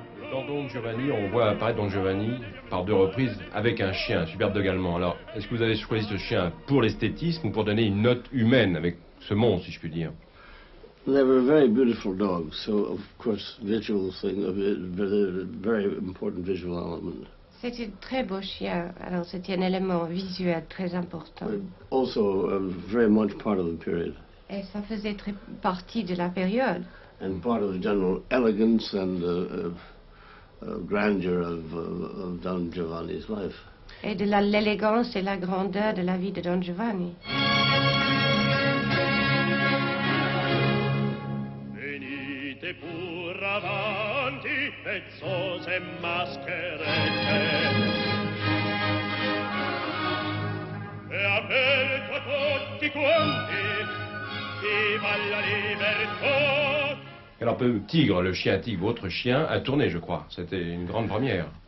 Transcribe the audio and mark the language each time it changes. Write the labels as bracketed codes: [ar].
[fr] Dans Don Giovanni, on voit apparaître Don Giovanni par 2 reprises avec un chien, superbe de Gallement. Alors, est-ce que vous avez choisi ce chien pour l'esthétisme ou pour donner une note humaine avec ce monstre, si je puis dire? [en] They were very beautiful dogs, so of course visual thing, a very important visual element. [fr] C'est un très beau chien, alors c'était un élément visuel très important. [en] Also very much part of the period. [fr] Et ça faisait très partie de la période. [en] And part of the general elegance and grandeur of Don Giovanni's life. [fr] Et de l'élégance et la grandeur de la vie de Don Giovanni. [it] Venite pur avanti, pezzose mascherette, e aperto a tutti quanti, viva la libertà. [fr] Alors, Tigre, le chien Tigre, votre chien, a tourné, je crois. C'était une grande première.